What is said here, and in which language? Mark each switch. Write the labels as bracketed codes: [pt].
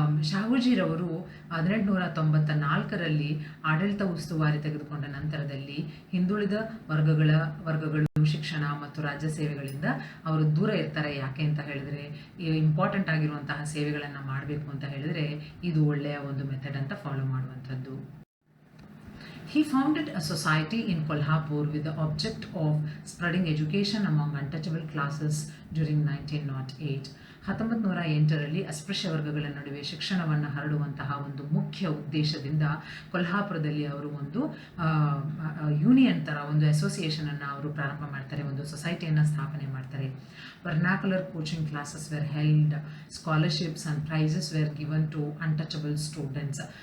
[kn] ಶಾಹುಜಿರವರು 1894ರಲ್ಲಿ ಆಡಳಿತ ಉಸ್ತುವಾರಿ ತೆಗೆದುಕೊಂಡ ನಂತರದಲ್ಲಿ ಹಿಂದುಳಿದ ವರ್ಗಗಳು ಶಿಕ್ಷಣ ಮತ್ತು ರಾಜ್ಯ ಸೇವೆಗಳಿಂದ ಅವರು ದೂರ ಇರ್ತಾರೆ. ಯಾಕೆ ಅಂತ ಹೇಳಿದ್ರೆ ಇಂಪಾರ್ಟೆಂಟ್ ಆಗಿರುವಂತಹ ಸೇವೆಗಳನ್ನು ಮಾಡಬೇಕು ಅಂತ ಹೇಳಿದ್ರೆ ಇದು ಒಳ್ಳೆಯ ಒಂದು ಮೆಥಡ್ ಅಂತ ಫಾಲೋ ಮಾಡುವಂಥದ್ದು. [en] He founded a society in Kolhapur with the object of spreading education among untouchable classes during 1908. [kn] 1908ರಲ್ಲಿ ಅಸ್ಪೃಶ್ಯ ವರ್ಗಗಳ ನಡುವೆ ಶಿಕ್ಷಣವನ್ನು ಹರಡುವಂತಹ ಒಂದು ಮುಖ್ಯ ಉದ್ದೇಶದಿಂದ ಕೊಲ್ಹಾಪುರದಲ್ಲಿ ಅವರು ಒಂದು ಯೂನಿಯನ್ ಥರ ಒಂದು ಅಸೋಸಿಯೇಷನನ್ನು ಅವರು ಪ್ರಾರಂಭ ಮಾಡ್ತಾರೆ, ಒಂದು ಸೊಸೈಟಿಯನ್ನು ಸ್ಥಾಪನೆ ಮಾಡ್ತಾರೆ. [en] Vernacular coaching classes were held, scholarships and prizes were given to untouchable students.